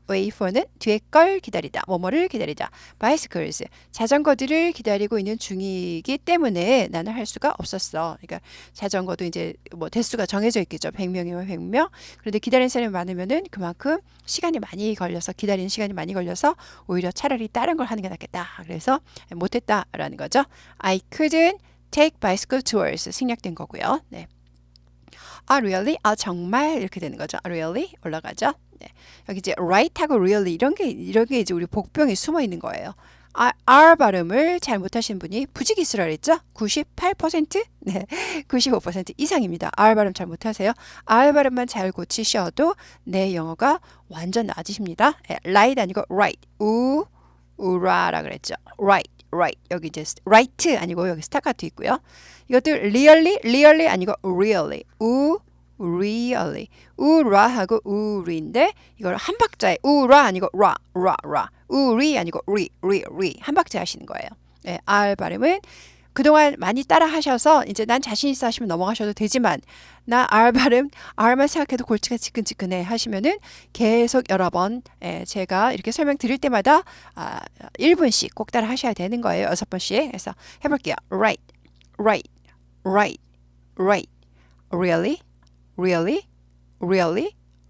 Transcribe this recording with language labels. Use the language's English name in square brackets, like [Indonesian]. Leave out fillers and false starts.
[Korean] wait for는 뒤에 걸 기다리다. 뭐뭐를 기다리다. bicycles 자전거들을 기다리고 있는 중이기 때문에 나는 할 수가 없었어. 그러니까 자전거도 이제 뭐 대수가 정해져 있겠죠. 100명이면 100명. 그런데 기다리는 사람이 많으면은 그만큼 기다리는 시간이 많이 걸려서 오히려 차라리 다른 걸 하는 게 낫겠다. 그래서 못했다라는 거죠. [English] I couldn't take bicycle tours [Korean] 생략된 거고요. 네. really? 정말 이렇게 되는 거죠. really 올라가죠. 네. 여기 이제 right하고 really 이런 게 이제 우리 복병에 숨어 있는 거예요. R 발음을 잘 못하시는 분이 부지기수라 그랬죠? 98%? 네, 95% 이상입니다. R 발음 잘 못하세요? R 발음만 잘 고치셔도 내 영어가 완전 나아지십니다. right 아니고 right, 우라라 그랬죠. [English] right. [Korean] 여기 이제 right 아니고 여기 스타카토 있고요. 이것도 really 아니고 really, really, 우라하고 우리인데 이걸 한 박자에 우라 아니고 라, 우리 아니고 리 한 박자 하시는 거예요. 네, R 발음은 그동안 많이 따라 하셔서 이제 난 자신 있어 하시면 넘어가셔도 되지만 나 R 발음 R만 생각해도 골치가 지끈지끈해 하시면은 계속 여러 번 제가 이렇게 설명 드릴 때마다 1분씩 꼭 따라 하셔야 되는 거예요. 6번씩. 그래서 해볼게요. [English] right, really, right, really, right, really,